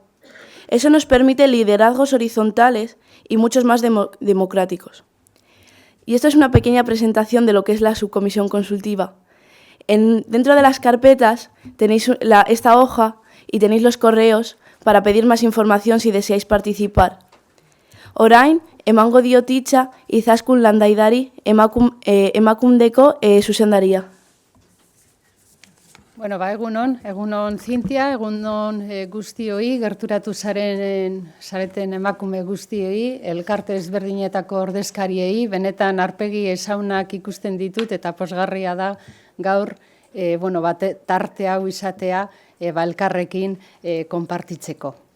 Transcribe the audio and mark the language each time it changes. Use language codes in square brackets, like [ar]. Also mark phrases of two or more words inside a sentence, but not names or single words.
[es] Eso nos permite liderazgos horizontales y muchos más democráticos. Y esto es una pequeña presentación de lo que es la subcomisión consultiva. Dentro de las carpetas tenéis esta hoja y tenéis los correos para pedir más información si deseáis participar. [eu] Orain, emango diot hitza Izaskun Landaidari emakundeko zuzendaria. Bueno, egunon Zintia, egunon guztioi, gerturatu zareten emakume guztioi, elkarte ezberdinetako ordezkariei, benetan arpegi ezaunak ikusten ditut eta pozgarria da gaur tarte hau izatea elkarrekin konpartitzeko.